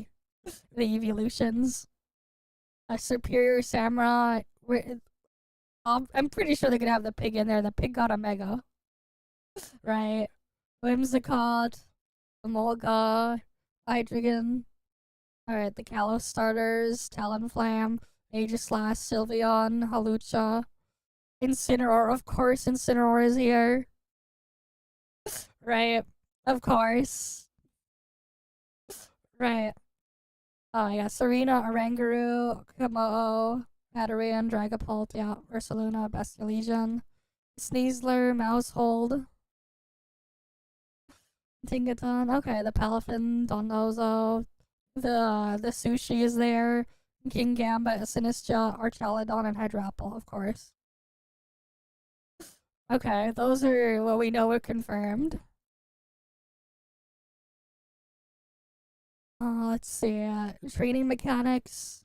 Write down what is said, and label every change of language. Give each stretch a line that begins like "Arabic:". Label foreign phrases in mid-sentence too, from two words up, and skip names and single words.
English: The evolutions. Superior Samurai. I'm pretty sure they're gonna have the pig in there. The pig got a mega. Right. Whimsicott. Emolga. Hydreigon. Alright, the Kalos starters. Talonflame. Aegislash. Sylveon. Hawlucha. Incineroar, of course. Incineroar is here. Right. Of course. Right. Oh yeah, Serena, Oranguru, Kamo, Hatterene, Dragapult, yeah, Ursaluna, Bestialegion, Sneasler, Mousehold, Tingaton, okay, the Palafin, Dondozo, the Sushi is there, King Gambit, Sinistcha, Archaludon, and Hydrapple, of course. Okay, those are what we know are confirmed. Let's see, training mechanics.